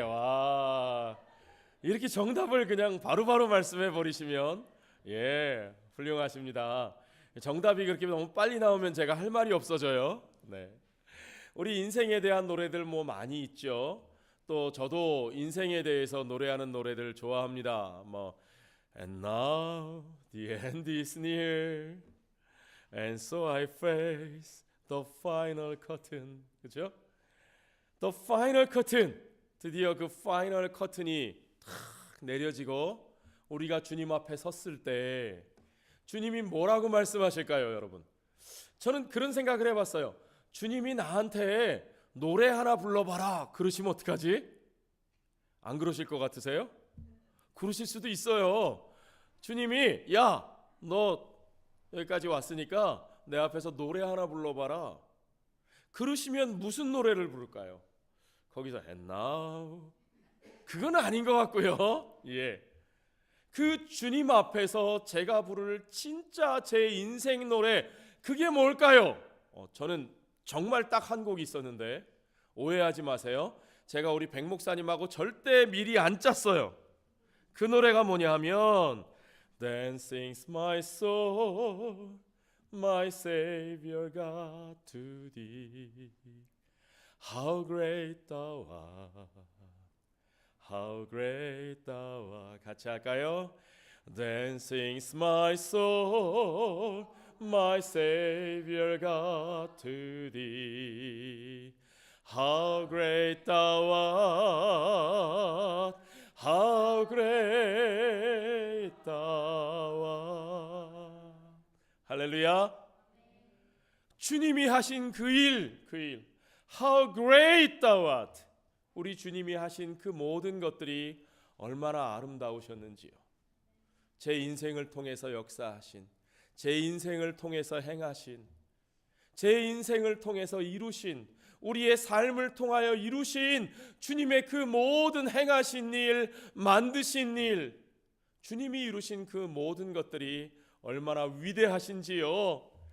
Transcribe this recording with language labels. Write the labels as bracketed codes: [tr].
[ko] 와, 이렇게 정답을 그냥 바로바로 말씀해 버리시면 훌륭하십니다. 정답이 그렇게 너무 빨리 나오면 제가 할 말이 없어져요. 네. 우리 인생에 대한 노래들 많이 있죠. 또 저도 인생에 대해서 노래하는 노래들 좋아합니다. [en] And now the end is near, and so I face the final curtain. [ko] 그죠? [en] The final curtain. [ko] 드디어 그 [en] final curtain [ko] 이 탁 내려지고 우리가 주님 앞에 섰을 때 주님이 뭐라고 말씀하실까요, 여러분? 저는 그런 생각을 해봤어요. 주님이 나한테 노래 하나 불러봐라 그러시면 어떡하지? 안 그러실 것 같으세요? 그러실 수도 있어요. 주님이 야, 너 여기까지 왔으니까 내 앞에서 노래 하나 불러봐라. 그러시면 무슨 노래를 부를까요? 거기서 [en] And now, [ko] 그건 아닌 것 같고요. 그 주님 앞에서 제가 부를 진짜 제 인생 노래, 그게 뭘까요? 저는 정말 딱 한 곡이 있었는데 오해하지 마세요. 제가 우리 백 목사님하고 절대 미리 안 짰어요. 그 노래가 뭐냐 하면 [en] Then sings my soul, my Savior God to thee. How great thou art, how great thou art. [ko] 같이 할까요? [en] Then sings my soul, my Savior God to thee. How great thou art, how great thou art. [ko] 할렐루야. 주님이 하신 그 일, [en] How great thou art. [ko] 우리 주님이 하신 그 모든 것들이 얼마나 아름다우셨는지요. 제 인생을 통해서 역사하신, 제 인생을 통해서 행하신, 제 인생을 통해서 이루신, 우리의 삶을 통하여 이루신 주님의 그 모든 행하신 일, 만드신 일, 주님이 이루신 그 모든 것들이 얼마나 위대하신지요.